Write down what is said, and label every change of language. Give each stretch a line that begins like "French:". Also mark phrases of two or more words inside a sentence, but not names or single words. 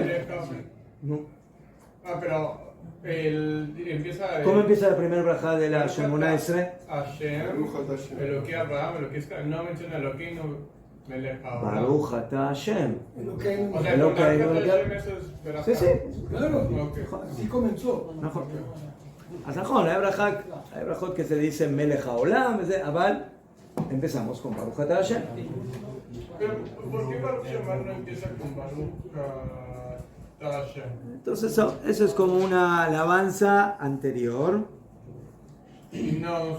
Spanish: no. Ah, pero empieza. ¿Cómo empieza la primera braja de la Shemona Estre? Hashem,
Hebrew: ברוך אתה השם.
Spanish: Eloqué Abraham, Eloqué Isaac. No menciona Eloqué, no Melech Abraham.
Hebrew: ברוך אתה השם.
Spanish: Lo que O sea, Eloqué, con Baruch Eloqué.
Hebrew: אתה השם
Spanish: eso es Berajá. Sí, sí. Claro, Ok. así comenzó.
Hebrew: נכון. אז נכון,
Spanish: hay brajot que se dicen
Hebrew: מלך העולם,
Spanish: אבל empezamos con
Hebrew: ברוך אתה השם.
Spanish: Pero, ¿por qué Baruch Shemar no empieza con
Hebrew: ברוך אתה השם?
Spanish: Entonces eso es como una alabanza anterior. Y nos